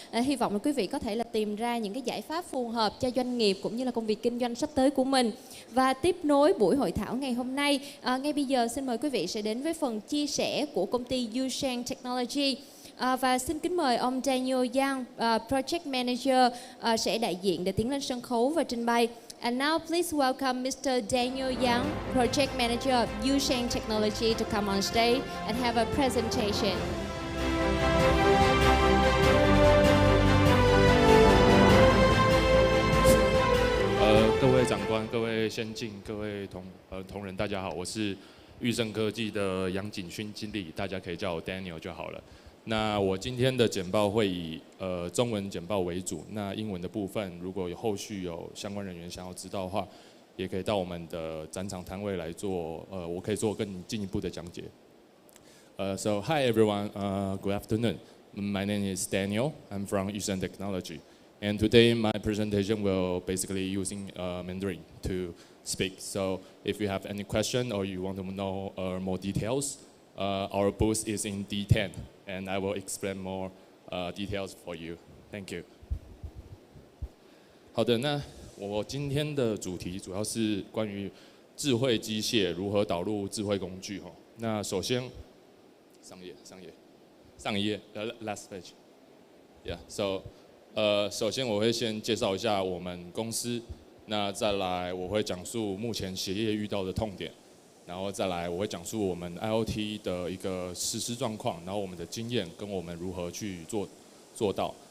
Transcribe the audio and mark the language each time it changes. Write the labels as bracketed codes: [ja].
[vi] Hy vọng là quý vị có thể là tìm ra những cái giải pháp phù hợp cho doanh nghiệp cũng như là công việc kinh doanh sắp tới của mình. Và tiếp nối buổi hội thảo ngày hôm nay, ngay bây giờ xin mời quý vị sẽ đến với phần chia sẻ của công ty Sheng Technology. Và xin kính mời ông Daniel Yang, Project Manager sẽ đại diện để tiến lên sân khấu và trình bày. [en] And now please welcome Mr. Daniel Yang, Project Manager of Yu Sheng Technology to come on stage and have a presentation. [zh] 各位长官、各位先进、各位同仁，大家好，我是裕胜科技的杨景勋经理，大家可以叫我 Daniel 就好了。那我今天的简报会以中文简报为主，那英文的部分如果有后续有相关人员想要知道的话，也可以到我们的展场摊位来做，我可以做更进一步的讲解。 [en] So hi everyone, good afternoon. My name is Daniel. I'm from Sheng Technology. And today my presentation will basically using Mandarin to speak. So if you have any question or you want to know more details, our booth is in D10, and I will explain more details for you. Thank you. [zh] 好的，那我今天的主题主要是关于智慧机械如何导入智慧工具哈。那首先，上一页 [en] last page. Yeah. [zh] So 首先我会先介绍一下我们公司，那再来我会讲述目前协业遇到的痛点，然后再来我会讲述我们 IoT 的一个实施状况，然后我们的经验跟我们如何去做到。